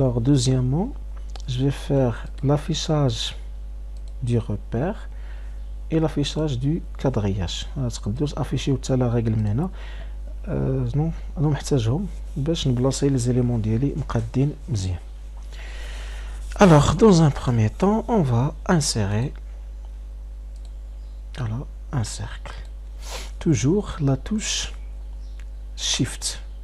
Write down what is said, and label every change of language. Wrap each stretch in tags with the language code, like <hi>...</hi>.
<fr>Deuxièmement, je vais faire l'affichage du repère et l'affichage du quadrillage.</fr> <ar>تقدروا تافيشيو حتى لا ريغل من هنا. انا محتاجهم باش نبلاصي لي زيليمون ديالي مقادين مزيان.</ar> <fr>Dans un premier temps, on va insérer un cercle. Toujours la touche Shift.</fr>